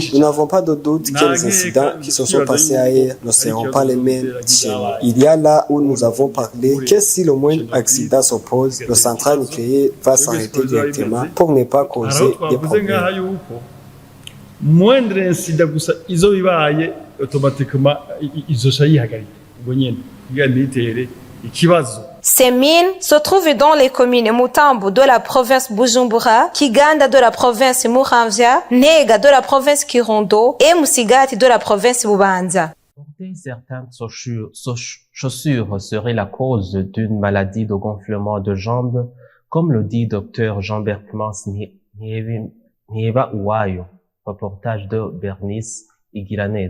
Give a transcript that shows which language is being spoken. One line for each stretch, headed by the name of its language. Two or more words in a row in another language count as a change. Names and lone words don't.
French: Nous n'avons pas de doute que les incidents qui se sont passés ailleurs ne seront pas les mêmes chez nous. Il y a là où nous avons parlé que si le moindre accident s'oppose, le central nucléaire va s'arrêter directement pour ne pas causer des problèmes. Moindre incident
Rundi: gusa izo bibaye automatiquement izoca yihagarika ubwo nyene iganitere ikibazo.
French: Ces mines se trouvent dans les communes Mutambo de la province Bujumbura, Kiganda de la province Muramvya, Nega de la province Kirundo et Musigati de la province Bubanza. Porter certaines chaussures serait la cause d'une maladie de gonflement de jambes, comme le dit Dr Jean-Bertrand Nieva Uwayo, reportage de Bernice Igiraned.